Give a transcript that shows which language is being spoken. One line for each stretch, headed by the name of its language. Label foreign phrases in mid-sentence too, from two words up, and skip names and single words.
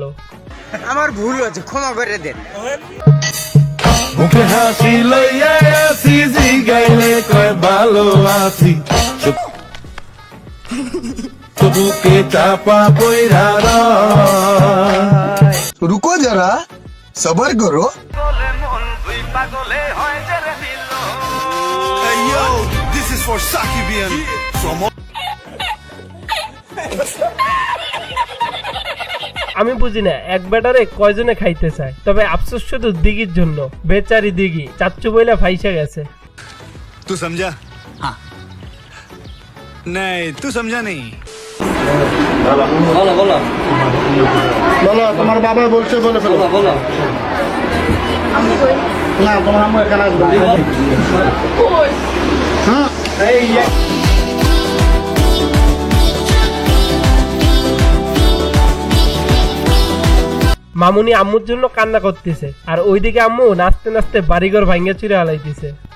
Bangla: আমার ভুল হয়েছে, ক্ষমা করে দেন। মুখে হাসি লইয়া আসি, জিগাইলে কয় ভালো আছি, বুকে চাপা পইরা রয়।
Hindi: रुको जरा, सबर करो।
English: Hey yo, this is for Sakibian from
Bangla: আমি বুঝি না এক ব্যাটারে কয়জনে খাইতে চায়, তবে আফসোস শুধু দিঘির জন্য। বেচারি দিঘি চাচ্চু বইলা ফাইসা গেছে।
Hindi: तू समझा? हाँ नहीं, तू समझा नहीं।
Bangla: বলো, তোমার বাবা বলছে, বলে ফেলো। না, তোমার আম্মু এখানে আসবে। হ্যাঁ, মামুনি আম্মুর জন্য কান্না করতেছে, আর ওইদিকে আম্মু নাচতে নাচতে বাড়িঘর ভাঙ্গা চুরে হালাইতেছে।